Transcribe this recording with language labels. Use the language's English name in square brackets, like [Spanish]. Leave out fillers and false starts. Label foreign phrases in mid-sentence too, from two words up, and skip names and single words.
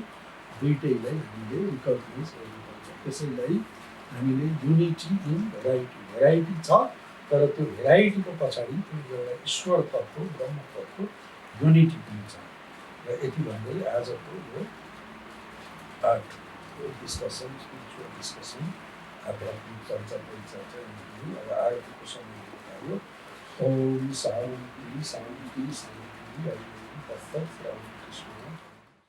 [Nepali] दुईटैलाई हामीले रिकगनाइज गर्नुपर्छ। त्यसैलाई हामीले [English] unity in variety, [Nepali] भेराइटी छ तर त्यो भेराइटीको पछाडि त्यो एउटा ईश्वर तत्त्व, ब्रह्म तत्त्व, युनिटी पनि छ। र यति भन्दै आजको यो डिस्कसन, [English] spiritual discussion, [Nepali] आध्यात्मिक चर्चा परिचर्चा अब आरतीको समय भयो। [Sanskrit] ओम शान्ति शान्ति शान्ति। हरि ओम तत्सत्। राम कृष्ण।